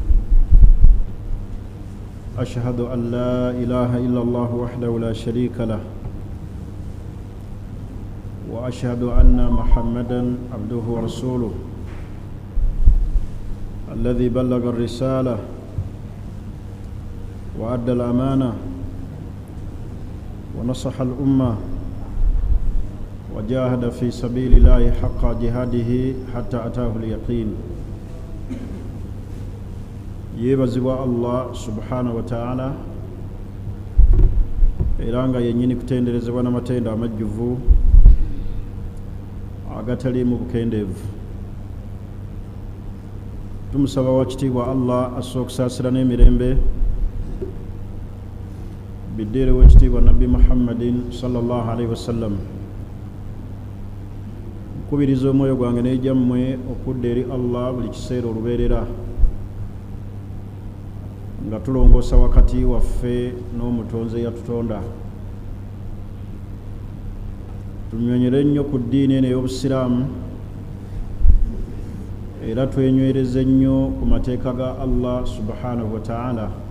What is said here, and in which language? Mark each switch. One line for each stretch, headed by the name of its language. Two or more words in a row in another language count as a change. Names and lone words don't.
Arabic: أشهد أن لا إله إلا الله وحده لا شريك له وأشهد أن محمدا عبده ورسوله الذي بلغ الرسالة وأدى الأمانة ونصح الأمة وجاهد في سبيل الله حق جهاده حتى أتاه اليقين. يبزوا الله سبحانه وتعالى
Ganda: iranga yenyini kutenderezebwa n'amatendo amajjuvu agataliimu bukendeevu. Tumusaba wakitiibwa Allah assa okusaasira n'emirembe biddeere w'ekitiibwa Nabbi Muhammadin
Arabic: صلى الله عليه وسلم.
Ganda: Nkubiriza omwoyo gwange n'egyammwe okudda eri Allah buli kiseera olubeerera nga tulongoosa wakati waffe n'omutonzi eyatutonda. Tunyonyere ennyo ku ddiini eno ey'obusiraamu era twenywereze ennyo ku mateeka ga
Arabic: الله سبحانه وتعالى.